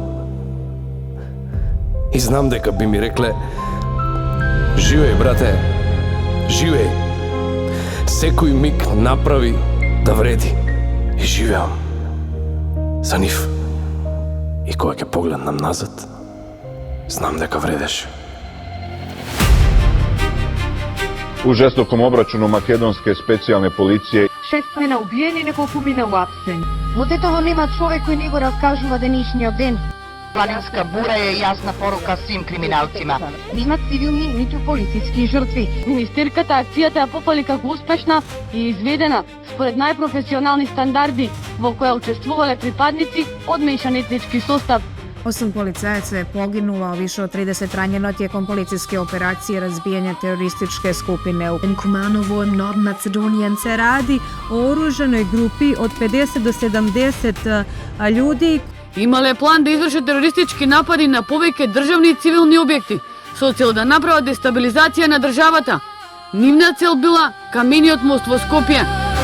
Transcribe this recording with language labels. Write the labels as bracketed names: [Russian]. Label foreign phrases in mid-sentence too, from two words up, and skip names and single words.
[Macedonian] И знам дека би ми рекле: живеј, брате, живеј. Секој миг направи да вреди. И живеам за нив. И кога ќе погледнам назад, знам дека вредеше. [Serbian] У жестоком обрачуну македонске специјалне полиције [Macedonian] 6 мина убиени, неколку мина уапсени. Од етово нема човек кој ни го раскажува денешниот ден. [Serbian] Планинска бура е јасна порука свим криминалцима. [Macedonian] Нема цивилни ниту полициски жртви. Министерката акцијата ја попали како успешна и изведена според најпрофесионални стандарди, во која учествувале припадници од мешан етнички состав, [Serbian] 8 полицајаца е погинуло, а више од 30 ранjeno тиеком полицијske операције разбијање терористичке скупине. [German] In Kumanovo im Norden Mazedonien [Serbian] se radi o oružanoj grupi od 50 do 70 ljudi. [Macedonian] Имале план да извршат терористички напади на повеќе државни и цивилни објекти, со цел да направат дестабилизација на државата. Нивна цел била камениот мост во Скопје,